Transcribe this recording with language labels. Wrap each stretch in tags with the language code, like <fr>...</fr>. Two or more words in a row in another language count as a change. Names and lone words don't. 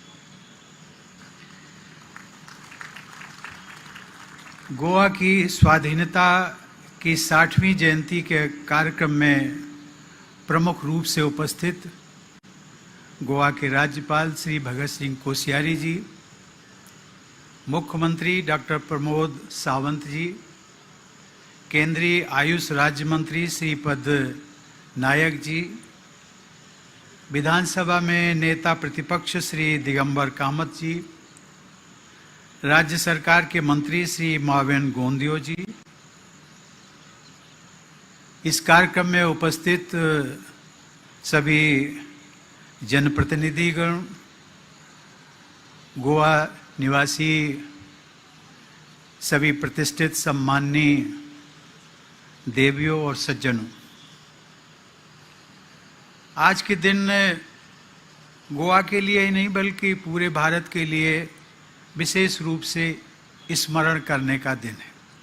<hi>गोवा की स्वाधीनता की 60वीं जयंती के कार्यक्रम में प्रमुख रूप से उपस्थित गोवा के राज्यपाल श्री भगत सिंह कोश्यारी जी, मुख्यमंत्री डॉक्टर प्रमोद सावंत जी, केंद्रीय आयुष राज्य मंत्री श्रीपद नायक जी, विधानसभा में नेता प्रतिपक्ष श्री दिगंबर कामत जी, राज्य सरकार के मंत्री श्री मावेन गोंदियो जी, इस कार्यक्रम में उपस्थित सभी जनप्रतिनिधिगण, गोवा निवासी सभी प्रतिष्ठित सम्माननीय देवियों और सज्जनों, आज के दिन गोवा के लिए ही नहीं बल्कि पूरे भारत के लिए विशेष रूप से स्मरण करने का दिन है.</hi>